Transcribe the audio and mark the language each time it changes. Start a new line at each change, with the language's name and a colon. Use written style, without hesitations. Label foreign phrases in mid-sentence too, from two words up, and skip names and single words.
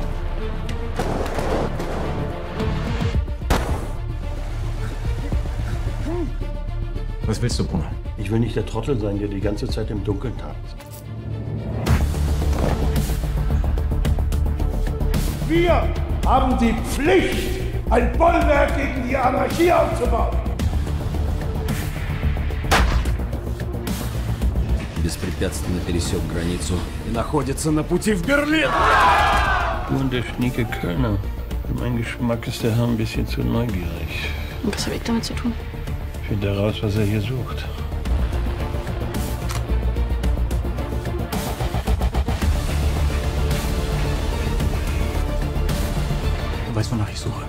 German: Was willst du, Bruder? Ich will nicht der Trottel sein, der die ganze Zeit im Dunkeln tagt. Wir haben die Pflicht, ein Bollwerk gegen die Anarchie aufzubauen.
Russian: Беспрепятственно пересек границу и находится на пути в Берлин.
German: Du und der schnieke Kölner. Für meinen Geschmack ist der Herr ein bisschen zu neugierig. Und was habe ich damit zu tun? Find heraus, was er hier sucht. Du weißt, wonach ich suche.